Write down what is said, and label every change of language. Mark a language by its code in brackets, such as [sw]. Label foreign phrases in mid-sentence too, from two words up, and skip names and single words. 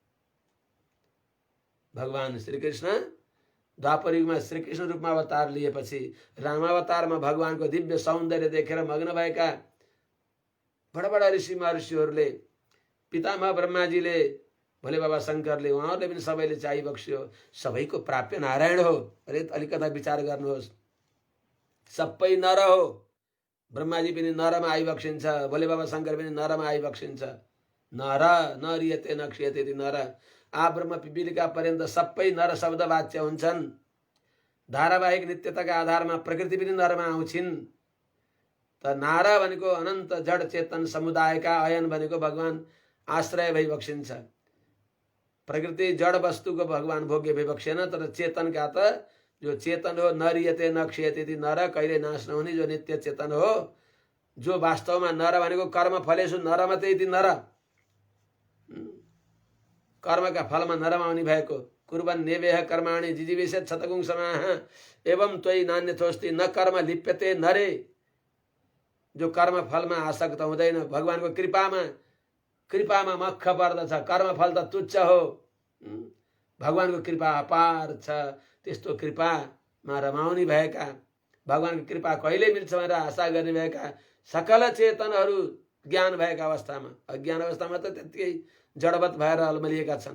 [ne] भगवान श्रीकृष्ण द्वापर युगमा श्रीकृष्ण रूपमा अवतार लिएपछि रामावतारमा भगवानको दिव्य सौन्दर्य देखेर मग्न भएका बडा बडा ऋषि महर्षिहरूले पितामह ब्रह्माजीले भोले बाबा शङ्करले उहाँहरूले पनि सबैले चाहिबक्स्यो सबैको प्राप्य नारायण हो। अरे अलिकता विचार गर्नुहोस्, सबै नर हो। ब्रह्माजी पनि नरमा आइबक्सिन्छ, भोले बाबा शङ्कर पनि नरमा आइबक्सिन्छ। [sa] नर नरियते न क्षयते नर आ ब्रह्म पिपीलिका पर्यन्त [ne] सबै नर शब्द वाच्य हुन्छन्। धारावाहिक नित्यताका आधारमा प्रकृति पनि नरमा आउँछिन्। त नार भनेको अनन्त जड चेतन समुदायका अयन भनेको भगवान आश्रय भइबक्सिन्छ। प्रकृति जड वस्तुको भगवान भोग्य भइबक्सेन, तर चेतनका त जो चेतन हो [sa] नरियते न क्षयते [ne] ती नर कहिले नाश नहुने जो नित्य चेतन हो, जो वास्तवमा नर भनेको कर्म फलेसु नर मात्रै ती नर कर्मका फलमा नरमा आउने भएको [sa] कुर्बन नेवेह कर्माणि जिजीविषेत शतगुं समाह एवं त्वयि नान्यथोस्ति न कर्म लिप्यते नरे। [ne] जो कर्म फलमा आसक्त हुँदैन भगवानको कृपामा मख पर्दछ। कर्म फल त तुच्छ हो, भगवानको कृपा अपार छ। त्यस्तो कृपामा रमाउने भएका भगवानको कृपा कहिले मिल्छ भनेर आशा गर्ने भएका सकल चेतनहरू ज्ञान भएका अवस्थामा, अज्ञान अवस्थामा त त्यतिकै जडवत भएर अल्मलिएका छन्।